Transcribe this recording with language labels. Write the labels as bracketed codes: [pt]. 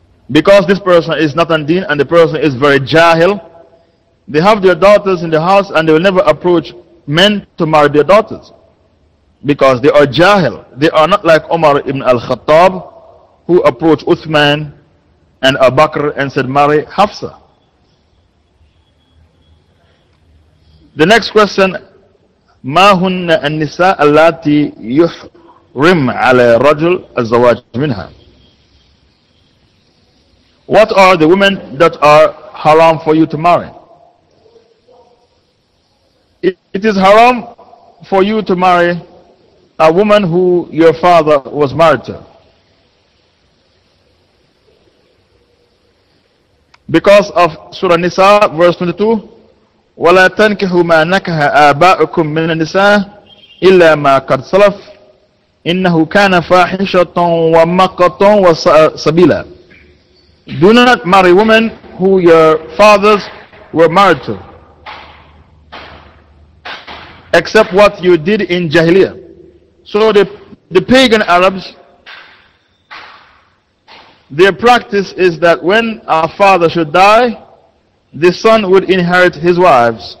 [en] Because this person is not on deen and the person is very jahil, they have their daughters in the house and they will never approach men to marry their daughters. Because they are jahil. They are not like Umar ibn al-Khattab, who approached Uthman and Abu Bakr and said, marry Hafsa. The next question, [ar] ما هن النساء اللاتي يحرم على رجل الزواج منها? [en] What are the women that are haram for you to marry? It is haram for you to marry a woman who your father was married to. Because of Surah Nisa verse 22, [ar] وَلَا تَنْكِحُوا مَا نَكَحَ آبَاؤُكُم مِّنَ النِّسَاءِ إِلَّا مَا قَدْ سَلَفَ إِنَّهُ كَانَ فَاحِشَةً وَمَقْتًا وَسَاءَ سَبِيلًا. [en] Do not marry women who your fathers were married to, except what you did in Jahiliyyah. So the pagan Arabs, their practice is that when a father should die, the son would inherit his wives.